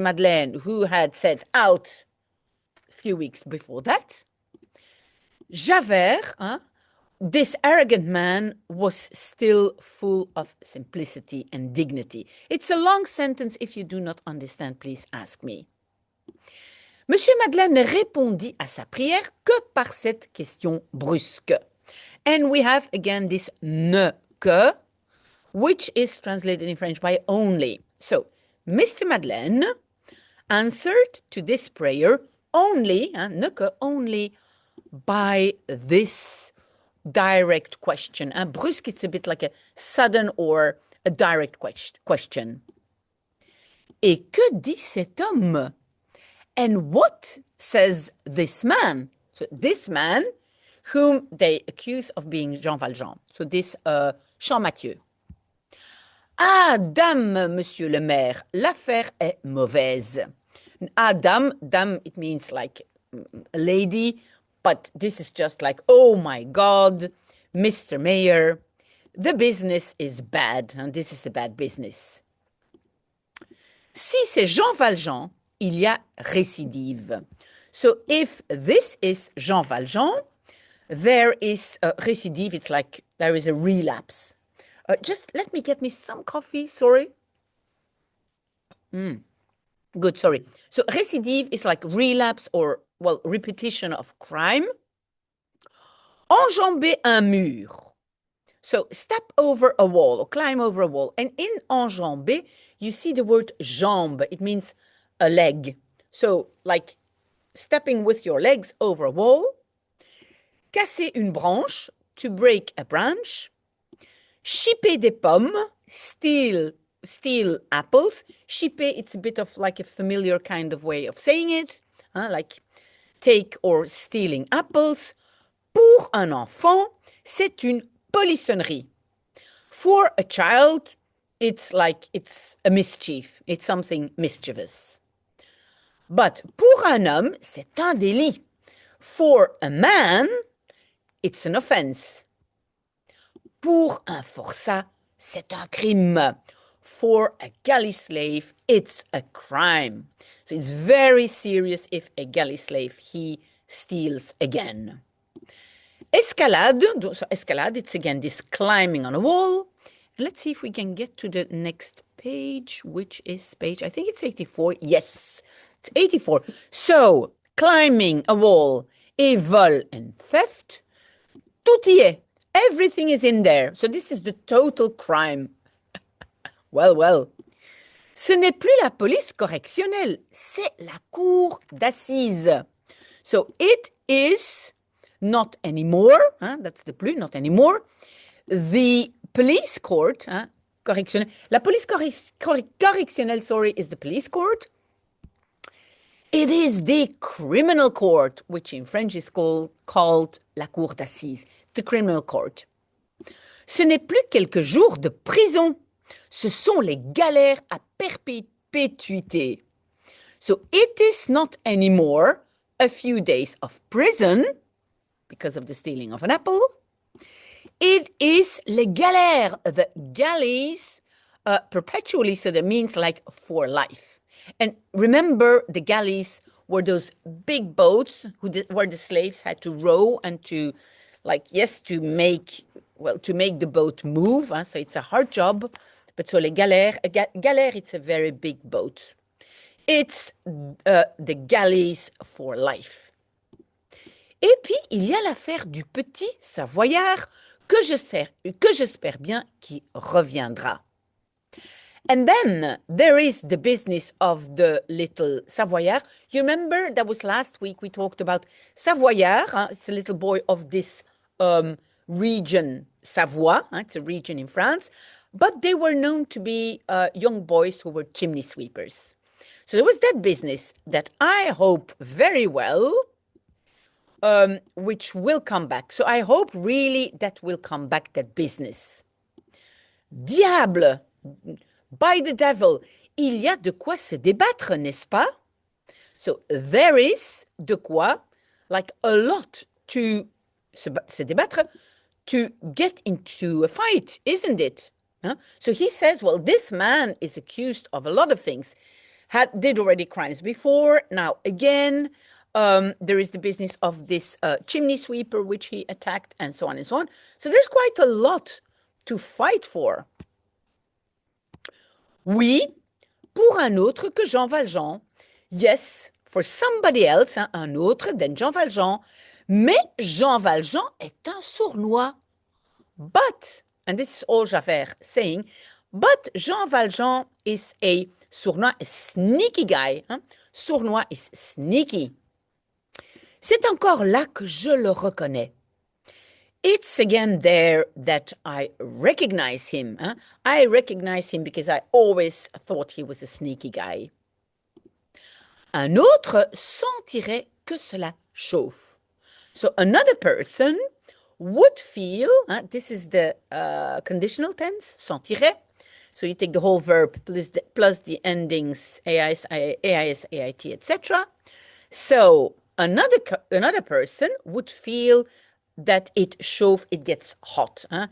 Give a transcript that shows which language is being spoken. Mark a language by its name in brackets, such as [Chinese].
[English] Madeleine, who had said out a few weeks before that, Javert, this arrogant man, was still full of simplicity and dignity. It's a long sentence. If you do not understand, please ask me. [French] Monsieur Madeleine ne répondit à sa prière que par cette question brusque. [English] And we have again this ne que, which is translated in French by only. So, Mr. Madeleine answered to this prayer only, ne que, only by this direct question. Brusque, it's a bit like a sudden or a direct question. [French] Et que dit cet homme? [English] And what says this man? So this man, whom they accuse of being Jean Valjean. So this Champmathieu. [French] Ah, dame, monsieur le maire, l'affaire est mauvaise. Ah, dame, [English] it means like a lady, but this is just like, oh my God, Mr. Mayor, the business is bad, and this is a bad business. [French] Si c'est Jean Valjean, il y a récidive. [English] So if this is Jean Valjean, there is a récidive, it's like there is a relapse. Just let me get me some coffee, sorry. Good, sorry. So récidive is like relapse or, well, repetition of crime. [French] Enjamber un mur. [English] So step over a wall or climb over a wall. And in enjamber, you see the word jambe. It means a leg. So like stepping with your legs over a wall. [French] Casser une branche, [English] to break a branch. [French] Chipper des pommes, [English] steal apples. Chipper, it's a bit of like a familiar kind of way of saying it. Like take or stealing apples. [French] Pour un enfant, c'est une polissonnerie. [English] For a child, it's like it's a mischief. It's something mischievous. But [French] pour un homme, c'est un délit. [English] For a man, it's an offense. [French] Pour un forçat, c'est un crime. [English] For a galley slave, it's a crime. So it's very serious if a galley slave, he steals again. Escalade, so escalade, it's again this climbing on a wall. And let's see if we can get to the next page, which is page, I think it's 84. Yes, it's 84. So, climbing a wall, [French] et vol [English] and theft, [French] tout y est. [English] Everything is in there. So this is the total crime. Well. [French] Ce n'est plus la police correctionnelle, c'est la cour d'assises. [English] So it is not anymore, that's the plus, not anymore, the police court, correctionnelle. [French] La police correctionnelle, [English] is the police court. It is the criminal court, which in French is called [French] la cour d'assises, [English] the criminal court. [French] Ce n'est plus quelques jours de prison, ce sont les galères à perpétuité. [English] So it is not anymore a few days of prison because of the stealing of an apple. It is [French] les galères, [English] the galleys, perpetually, so that means like for life. And remember, the galleys were those big boats where the slaves had to row and to, like, yes, to make the boat move. So it's a hard job. But so [French] les galères, [English] galère, it's a very big boat. It's the galleys for life. [French] Et puis, il y a l'affaire du petit Savoyard que j'espère bien qu'il reviendra. [English] And then there is the business of the little Savoyard. You remember that was last week we talked about Savoyard. It's a little boy of this region, Savoie. It's a region in France. But they were known to be young boys who were chimney sweepers. So there was that business that I hope very well, which will come back. So I hope really that will come back, that business. [French] Diable, [English] by the devil, [French] il y a de quoi se débattre, n'est-ce pas? [English] So there is [French] de quoi, [English] like a lot to [French] se débattre, [English] to get into a fight, isn't it? So he says, well, this man is accused of a lot of things. Did already crimes before. Now, again, there is the business of this chimney sweeper, which he attacked, and so on and so on. So there's quite a lot to fight for. [French] Oui, pour un autre que Jean Valjean. [English] Yes, for somebody else, [French] un autre [English] than [French] Jean Valjean. Mais Jean Valjean est un sournois. [English] But, and this is all Javert saying, but Jean Valjean is a sournois, a sneaky guy. Sournois is sneaky. [French] C'est encore là que je le reconnais. [English] It's again there that I recognize him. I recognize him because I always thought he was a sneaky guy. [French] Un autre sentirait que cela chauffe. [English] So another person would feel, this is the conditional tense, sentirait. So you take the whole verb plus the endings AIS, AIT, etc. So another person would feel that it gets hot.